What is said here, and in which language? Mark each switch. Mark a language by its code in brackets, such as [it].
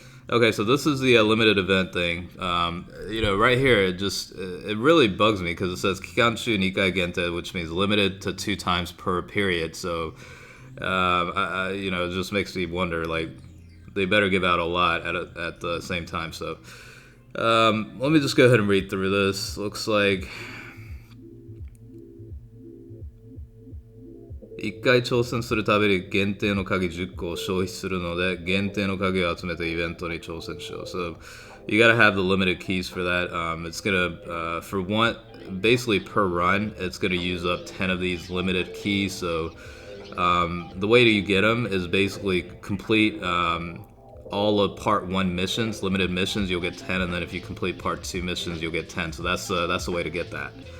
[en] Okay, so this is the limited event thing. Right here, it really bugs me because it says [ja] Kikanshu Nikai Gente, [en] which means limited to 2 times per period. So, it just makes me wonder, like, they better give out a lot at the same time. So, let me just go ahead and read through this. Looks like [ja] 1回挑戦するたびに限定の鍵10個を消費するので、限定の鍵を集めてイベントに挑戦しよう. [en] So you gotta have the limited keys for that. It's gonna, for one, basically per run, it's gonna use up 10 of these limited keys. So the way that you get them is basically complete all of part 1 missions, limited missions, you'll get 10, and then if you complete part 2 missions, you'll get 10. So that's the way to get that.